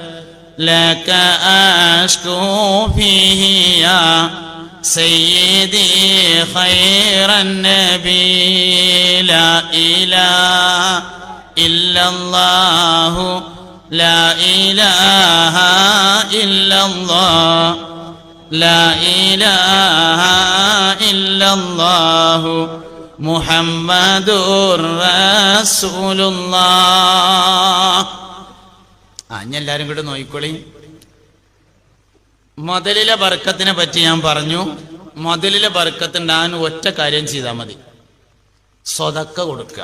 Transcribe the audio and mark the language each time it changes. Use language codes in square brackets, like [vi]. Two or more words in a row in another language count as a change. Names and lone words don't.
[ar] لك أشكو فيه يا سيدي خير النبي لا إله إلا الله لا إله إلا الله لا إله إلا الله محمد رسول الله. [ml] എല്ലാരും കൂടെ നോയിക്കോളി. മുതലിലെ ബർക്കത്തിനെ പറ്റി ഞാൻ പറഞ്ഞു. മുതലിലെ ബർക്കത്തുണ്ടാകാൻ ഒറ്റ കാര്യം ചെയ്താൽ മതി, സ്വതക്ക കൊടുക്കുക.